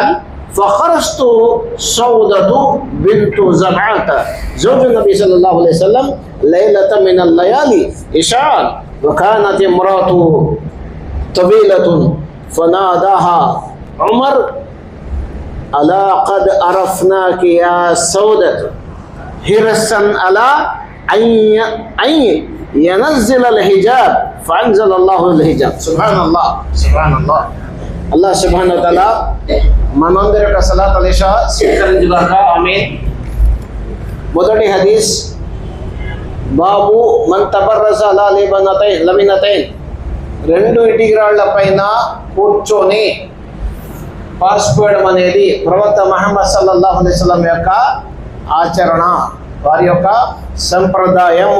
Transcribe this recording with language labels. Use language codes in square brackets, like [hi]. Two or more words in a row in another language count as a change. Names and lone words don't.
[ar] فخرجت سودة بنت زمعة زوج النبي صلى الله عليه وسلم ليلة من الليالي إشعاع وكانت امرأة طويلة فناداها عمر ألا قد عرفناك يا سودة حرصا على أن ينزل الحجاب فأنزل الله الحجاب. سبحان الله سبحان الله. الله سبحانه وتعالى [te] మనందరి యొక్క [ar] صلاة العشاء [te] స్వీకరించుగాక. ఆమీన్. మొదటి హదీస్ [ar] باب من تبرز على لبنتين, [te] రెండు ఇటికిరాళ్ల పైన కూర్చొని పాసిపోయడం అనేది ప్రవక్త ముహమ్మద్ [ar] صلى الله عليه وسلم [te] యొక్క ఆచరణ, వారి యొక్క సంప్రదాయము.